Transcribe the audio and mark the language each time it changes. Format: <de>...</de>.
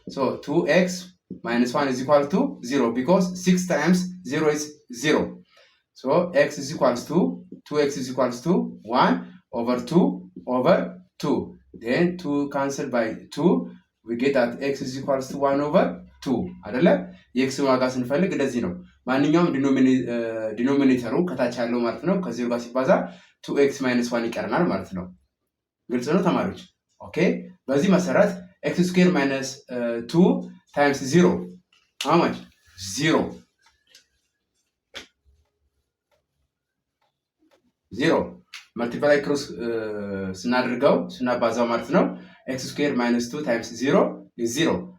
<en>So 2x minus 1 is equal to 0 because 6 times 0 is 0. So x is equals to 2x is equals to 1 over 2 over 2. Then 2 cancelled by 2. We get that x is equals to 1 over 2.</en> <am>አይደለ? የኤክስ ዋጋ ስንፈልግ እንደዚህ ነው። ማንኛውም ዲኖሚኔተሩ ከታች ያለው ማለት ነው ከዜሮ ጋር ሲባዛ 2x minus 1 ይቀርናል ማለት ነው። ግልጽ ነው ተማሪዎች? ኦኬ። በዚህ መሰረት</am> <en>x squared minus 2 times 0 how much? 0 multiply cross</en> <am>ስናደርገው ስናባዛው ማለት ነው</am> <en>x squared minus 2 times 0 is 0.</en>